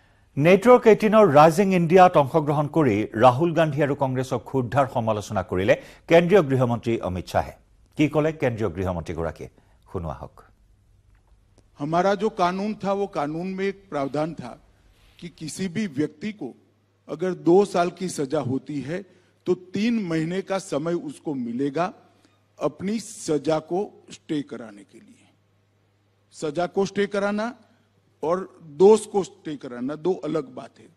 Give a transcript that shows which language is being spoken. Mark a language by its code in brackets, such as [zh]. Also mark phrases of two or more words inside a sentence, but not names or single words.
[as] নেটৱৰ্ক 18 ৰাইজিং ইণ্ডিয়াত অংশগ্ৰহণ কৰি ৰাহুল গান্ধী আৰু কংগ্ৰেছক ক্ষুদ্ধাৰ সমালোচনা কৰিলে কেন্দ্ৰীয় গৃহমন্ত্ৰী অমিত শাহে। কি ক'লে কেন্দ্ৰীয় গৃহমন্ত্ৰীগৰাকীয়ে শুনোৱা হওক। [hi] हमारा जो कानून था वो कानून में एक प्रावधान था कि किसी भी व्यक्ति को अगर 2 साल की सजा होती है तो 3 महीने का समय उसको मिलेगा अपनी सजा को स्टे कराने के लिए। सजा को स्टे कराना और दोष को स्टे कराना दो अलग बात है।